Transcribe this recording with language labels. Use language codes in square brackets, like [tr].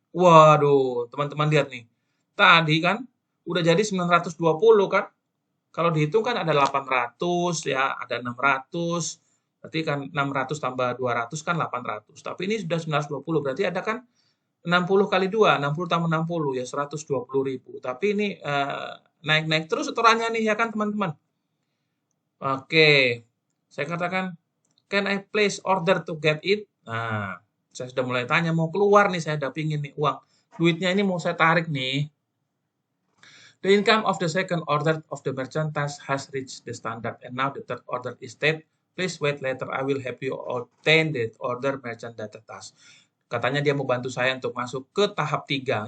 [id] Waduh, teman-teman lihat nih. Tadi kan udah jadi 920 kan. Kalau dihitung kan ada 800 ya, ada 600. Berarti kan 600 tambah 200 kan 800. Tapi ini sudah 920, berarti ada kan 60 kali 2, 60 tambah 60 ya 120.000. Tapi ini naik-naik terus setorannya nih ya kan teman-teman. [en] Oke, [id] saya katakan, [en] can I place order to get it? [id] Nah, saya sudah mulai tanya, mau keluar nih, saya udah pingin nih uang. Duitnya ini mau saya tarik nih. [en] The income of the second order of the merchandise has reached the standard, and now the third order is state. Please wait later, I will help you obtain the order merchandise task. [id] Katanya dia mau bantu saya untuk masuk ke tahap 3.